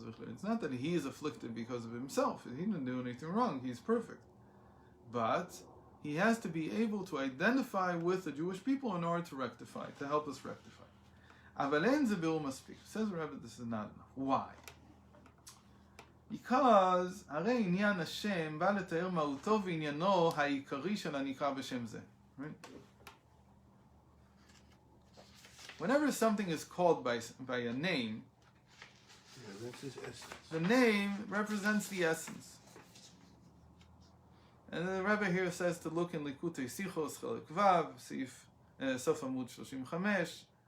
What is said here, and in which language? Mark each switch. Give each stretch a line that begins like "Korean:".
English: It's not that he is afflicted because of himself. He didn't do anything wrong. He's perfect. But he has to be able to identify with the Jewish people in order to rectify, to help us rectify. Says the Rebbe, this is not enough. Why? Because
Hebrew: הרי עניין השם בא לתאר מהותו ועניינו העיקרי של הנקרא בשם זה.
English: Right? Whenever something is called by a name, that's his essence. The name represents the essence. And the Rebbe here says to look in Likutei Sichot, Chelek Vav, Sof Amud 35.